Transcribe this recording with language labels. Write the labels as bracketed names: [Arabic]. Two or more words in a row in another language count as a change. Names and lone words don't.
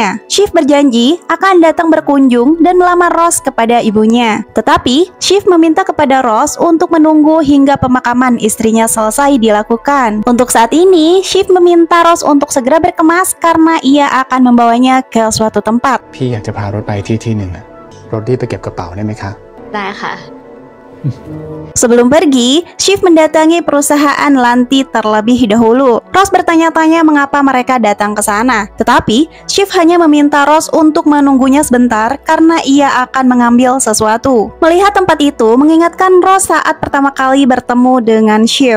[Indonesian] Shiv berjanji akan datang berkunjung dan melamar Ros kepada ibunya. Tetapi, Shiv meminta kepada Ros untuk menunggu hingga pemakaman istrinya selesai dilakukan. Untuk saat ini, Shiv meminta Ros untuk segera berkemas karena ia akan membawanya ke suatu tempat. [Thai] พี่อยากจะพารถไปที่หนึ่งอะรถรีบไปเก็บกระเป๋าได้ไหมคะ ได้ค่ะ [Indonesian] Sebelum pergi, Shiv mendatangi perusahaan Lanti terlebih dahulu. Ros bertanya-tanya mengapa mereka datang ke sana. Tetapi, Shiv hanya meminta Ros untuk menunggunya sebentar karena ia akan mengambil sesuatu. Melihat tempat itu mengingatkan Ros saat pertama kali bertemu dengan Shiv.